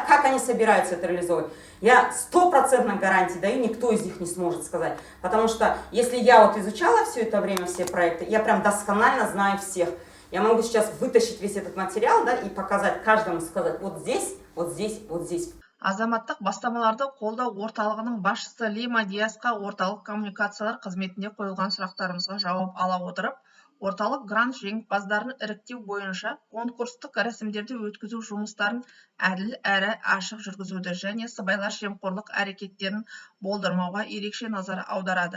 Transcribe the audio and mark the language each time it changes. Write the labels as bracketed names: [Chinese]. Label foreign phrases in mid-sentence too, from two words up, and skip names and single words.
[Russian] Как они собираются это реализовывать? Я 100% гарантии даю, никто из них не сможет сказать. Потому что если я вот изучала все это время, все проекты, я прям досконально знаю всех. Я могу сейчас вытащить весь этот материал, да, и показать каждому, сказать, вот здесь, вот здесь, вот здесь. [Kazakh] Азаматтық бастамаларды қолдау орталығының басшысы Лима Диасқа орталық коммуникациялар қызметінде қойылған сұрақтарымызға жауап ала отырып, орталық грант жеңімпаздарын іріктеу бойынша конкурстық рәсімдерді өткізу жұмыстарын әділ әрі ашық жүргізуді және сыбайлас жемқорлық әрекеттерін болдырмауға ерекше назар аударады.